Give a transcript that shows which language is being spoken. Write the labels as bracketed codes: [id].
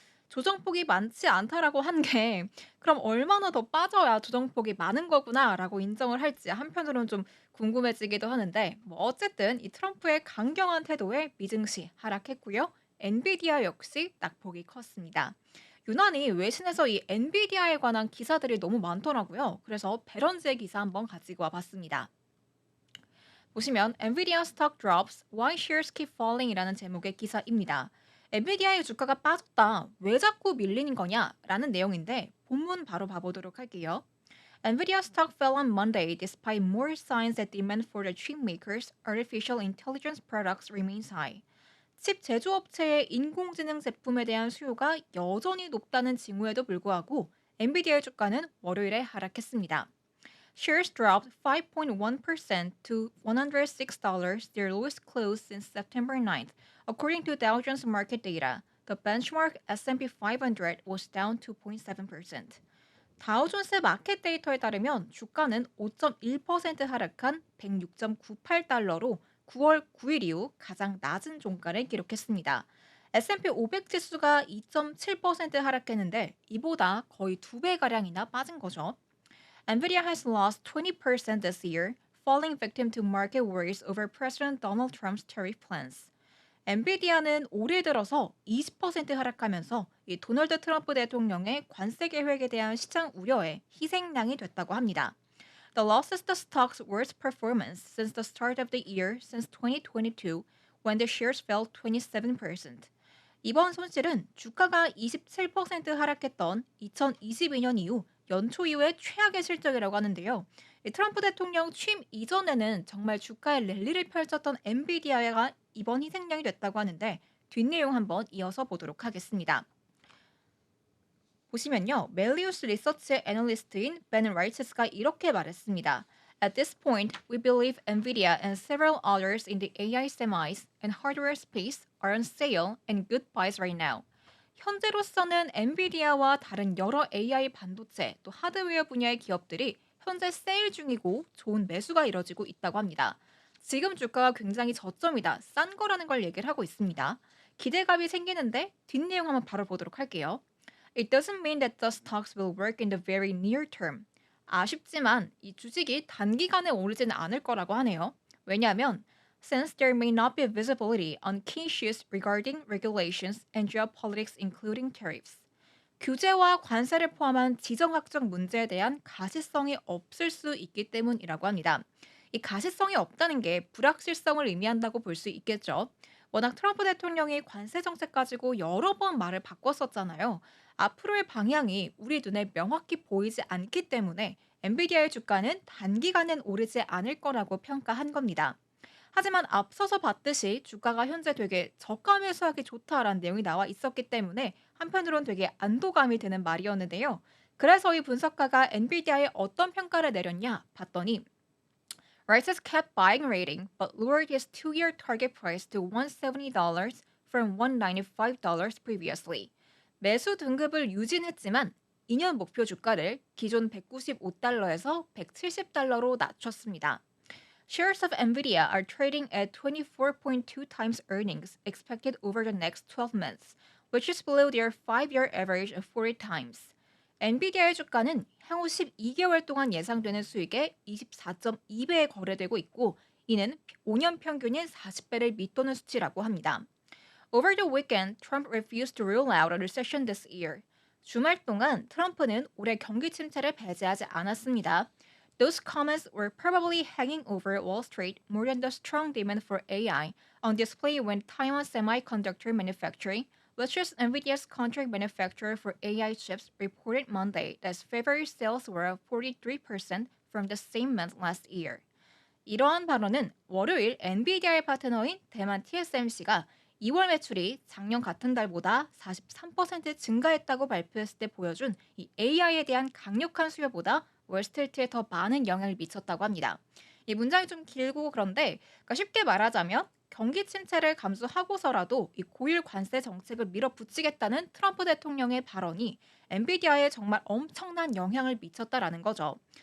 [ko] 조정폭이 많지 않다라고 한 게 그럼 얼마나 더 빠져야 조정폭이 많은 거구나라고 인정을 할지 한편으로는 좀 궁금해지기도 하는데 뭐 어쨌든 이 트럼프의 강경한 태도에 미증시 하락했고요. 엔비디아 역시 낙폭이 컸습니다. 유난히 외신에서 이 엔비디아에 관한 기사들이 너무 많더라고요. 그래서 베런즈의 기사 한번 가지고 와봤습니다. 보시면 [en] Nvidia stock drops, why shares keep falling이라는 [ko] 제목의 기사입니다. 엔비디아의 주가가 빠졌다. 왜 자꾸 밀리는 거냐? 라는 내용인데 본문 바로 봐보도록 할게요. [en] Nvidia stock fell on Monday despite more signs that demand for the chipmaker's artificial intelligence products remains high. [ko] 칩 제조업체의 인공지능 제품에 대한 수요가 여전히 높다는 징후에도 불구하고 엔비디아의 주가는 월요일에 하락했습니다. [en] Shares dropped 5.1% to $106, their lowest close since September 9th, according to Dow Jones market data. The benchmark S&P 500 was down 2.7%. [ko] 다우존스 마켓 데이터에 따르면 주가는 5.1% 하락한 106.98달러로 9월 9일 이후 가장 낮은 종가를 기록했습니다. S&P 500 지수가 2.7% 하락했는데 이보다 거의 2배가량이나 빠진 거죠. [en] Nvidia has lost 20% this year, falling victim to market worries over President Donald Trump's tariff plans. [ko] 엔비디아는 올해 들어서 20% 하락하면서 이 도널드 트럼프 대통령의 관세 계획에 대한 시장 우려에 희생양이 됐다고 합니다. [en] The loss is the stock's worst performance since the start of the year since 2022, when the shares fell 27%. [ko] 이번 손실은 주가가 27% 하락했던 2022년 이후 연초 이후의 최악의 실적이라고 하는데요. 이 트럼프 대통령 취임 이전에는 정말 주가의 랠리를 펼쳤던 엔비디아가 이번 희생양이 됐다고 하는데 뒷내용 한번 이어서 보도록 하겠습니다. 보시면요. 멜리우스 리서치의 애널리스트인 벤 라이츠스가 이렇게 말했습니다. [en] At this point, we believe Nvidia and several others in the AI semis and hardware space are on sale and good buys right now. [ko] 현재로서는 엔비디아와 다른 여러 AI 반도체 또 하드웨어 분야의 기업들이 현재 세일 중이고 좋은 매수가 이뤄지고 있다고 합니다. 지금 주가가 굉장히 저점이다, 싼 거라는 걸 얘기를 하고 있습니다. 기대감이 생기는데 뒷내용 한번 바로 보도록 할게요. [en] It doesn't mean that the stocks will work in the very near term. [ko] 아쉽지만 이 주식이 단기간에 오르지는 않을 거라고 하네요. 왜냐하면 [en] since there may not be visibility on key issues regarding regulations and geopolitics including tariffs. [ko] 규제와 관세를 포함한 지정학적 문제에 대한 가시성이 없을 수 있기 때문이라고 합니다. 이 가시성이 없다는 게 불확실성을 의미한다고 볼 수 있겠죠. 워낙 트럼프 대통령이 관세 정책 가지고 여러 번 말을 바꿨었잖아요. 앞으로의 방향이 우리 눈에 명확히 보이지 않기 때문에 엔비디아의 주가는 단기간엔 오르지 않을 거라고 평가한 겁니다. 하지만 앞서서 봤듯이 주가가 현재 되게 저가 매수하기 좋다라는 내용이 나와 있었기 때문에 한편으론 되게 안도감이 드는 말이었는데요. 그래서 이 분석가가 엔비디아에 어떤 평가를 내렸냐 봤더니 [en] Rice's kept buying rating but lowered his two-year target price to $170 from $195 previously. [ko] 매수 등급을 유진했지만 2년 목표 주가를 기존 195달러에서 170달러로 낮췄습니다. [en] Shares of Nvidia are trading at 24.2 times earnings expected over the next 12 months, which is below their 5-year average of 40 times. [ko] 엔비디아의 주가는 향후 12개월 동안 예상되는 수익의 24.2배에 거래되고 있고 이는 5년 평균인 40배를 밑도는 수치라고 합니다. [en] Over the weekend, Trump refused to rule out a recession this year. [ko] 주말 동안 트럼프는 올해 경기 침체를 배제하지 않았습니다. [en] Those comments were probably hanging over Wall Street more than the strong demand for AI on display when Taiwan Semiconductor Manufacturing, which is NVIDIA's contract manufacturer for AI chips, reported Monday that February sales were up 43% from the same month last year. [ko] 이러한 발언은 월요일 엔비디아의 파트너인 대만 TSMC가 2월 매출이 작년 같은 달보다 43% 증가했다고 발표했을 때 보여준 이 AI에 대한 강력한 수요보다 월스트리트에 더 많은 영향을 미쳤다고 합니다. 이 문장이 좀 길고 그런데 그러니까 쉽게 말하자면 경기 침체를 감수하고서라도 이 고율 관세 정책을 밀어붙이겠다는 트럼프 대통령의 발언이 엔비디아에 정말 엄청난 영향을 미쳤다라는 거죠.